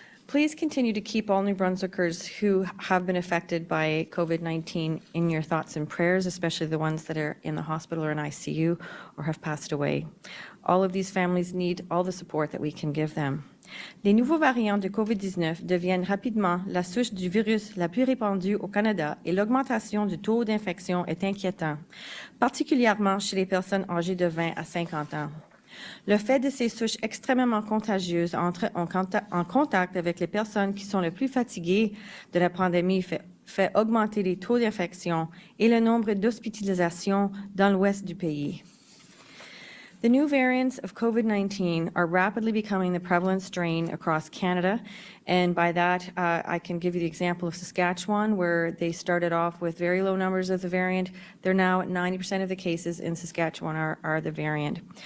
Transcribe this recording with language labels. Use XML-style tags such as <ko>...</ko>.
<en>Please continue to keep all New Brunswickers who have been affected by COVID-19 in your thoughts and prayers, especially the ones that are in the hospital or in ICU or have passed away. All of these families need all the support that we can give them.</en> <fr>Les nouveaux variants de COVID-19 deviennent rapidement la souche du virus la plus répandue au Canada et l'augmentation du taux d'infection est inquiétant, particulièrement chez les personnes âgées de 20 à 50 ans. Le fait de ces souches extrêmement contagieuses entrer en contact avec les personnes qui sont les plus fatiguées de la pandémie fait augmenter les taux d'infection et le nombre d'hospitalisations dans l'ouest du pays.</fr> <en>The new variants of COVID-19 are rapidly becoming the prevalent strain across Canada, and by that I can give you the example of Saskatchewan, where they started off with very low numbers of the variant. They're now at 90% of the cases in Saskatchewan are the variant.</en>